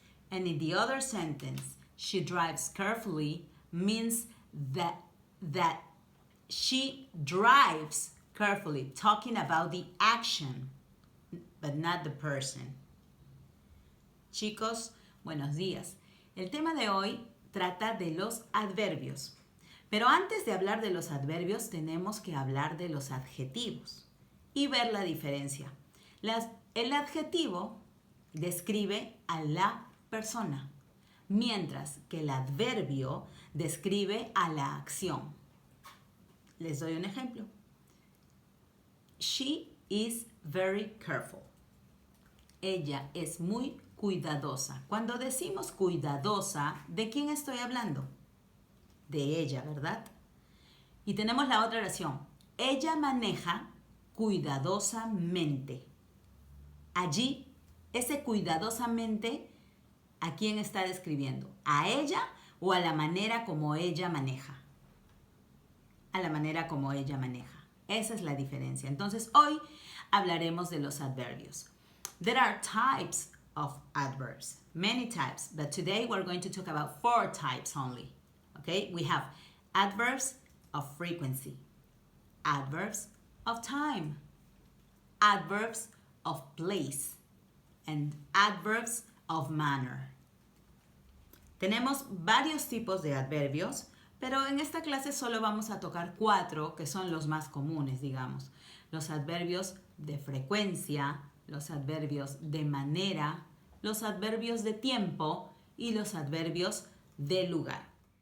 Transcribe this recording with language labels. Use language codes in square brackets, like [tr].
[en] And in the other sentence, she drives carefully means that she drives carefully, talking about the action, but not the person. [es] Chicos, buenos días. El tema de hoy trata de los adverbios. Pero antes de hablar de los adverbios, tenemos que hablar de los adjetivos y ver la diferencia. El adjetivo describe a la persona, mientras que el adverbio describe a la acción. Les doy un ejemplo. [en] She is very careful. [es] Ella es muy cuidadosa. Cuando decimos cuidadosa, ¿de quién estoy hablando? De ella, ¿verdad? Y tenemos la otra oración. Ella maneja cuidadosamente. Allí, ese cuidadosamente, ¿a quién está describiendo? ¿A ella o a la manera como ella maneja? A la manera como ella maneja. Esa es la diferencia. Entonces, hoy hablaremos de los adverbios. [en] There are types of adverbs, many types, but today we're going to talk about 4 types only. Okay? We have adverbs of frequency, adverbs of time, adverbs of place, and adverbs of manner. [es] Tenemos varios tipos de adverbios, pero en esta clase solo vamos a tocar 4 que son los más comunes, digamos. Los adverbios de frecuencia, los adverbios de manera, los adverbios de tiempo y los adverbios de lugar.